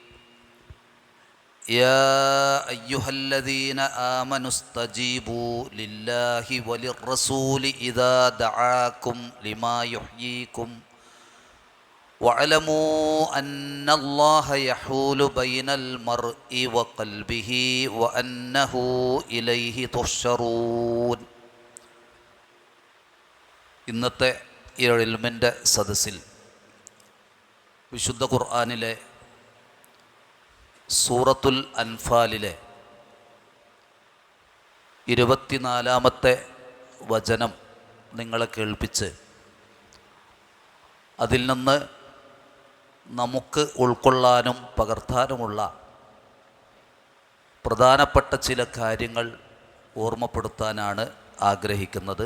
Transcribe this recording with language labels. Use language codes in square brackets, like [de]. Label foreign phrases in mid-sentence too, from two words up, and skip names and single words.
[ar] يا أيها الذين آمنوا استجيبوا لله وللرسول إذا دعاكم لما يحييكم واعلموا أن الله يحول بين المرء وقلبه وأنه إليه تحشرون. [ml] ഇന്നത്തെ ഈ ഇൽമിൻ്റെ സദസ്സിൽ വിശുദ്ധ ഖുർആനിലെ സൂറത്തുൽ അൻഫാലിലെ 24-ാമത്തെ വചനം നിങ്ങളെ കേൾപ്പിച്ച് അതിൽ നിന്ന് നമുക്ക് ഉൾക്കൊള്ളാനും പകർത്താനുമുള്ള പ്രധാനപ്പെട്ട ചില കാര്യങ്ങൾ ഓർമ്മപ്പെടുത്താനാണ് ആഗ്രഹിക്കുന്നത്.